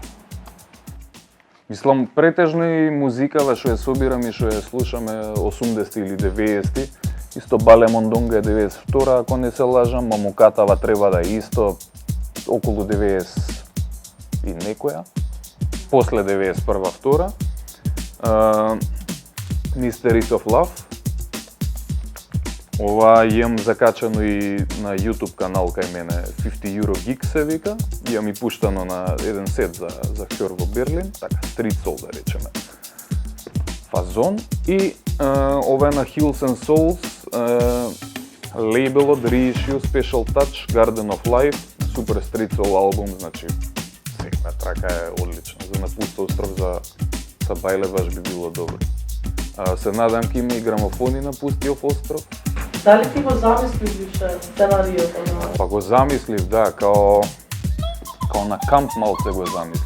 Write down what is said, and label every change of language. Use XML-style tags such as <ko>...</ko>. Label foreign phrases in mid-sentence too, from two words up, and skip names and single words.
<mk>Мислам, претежно и музикава што ја собирам и што ја слушаме 80 или 90, исто Бале Мондонга е 92, ако не се лажам, Мамукатава треба да е исто околу 90 и некоја, после 91-2. Mysteries of Love. Ова имам закачано и на YouTube канал кај мене, 50 Euro Geek се вика. Имам и пуштано на еден сет за хор во Берлин, така</mk> <en>Street Soul</en> <mk>да речеме. Фазон и ова е на Hills and Souls, лейбелот Reissue Special Touch Garden of Life, супер</mk> <en>Street Soul</en> <mk>албум, значи секоја трака е одлична. За на Пустоостров за бајле баш би било добро. Се надам ќе има и грамофони на Пустиов остров. Дали ти го замислиш више сценариото на... Па го замислив, да, као на камп малце го замислив.</mk>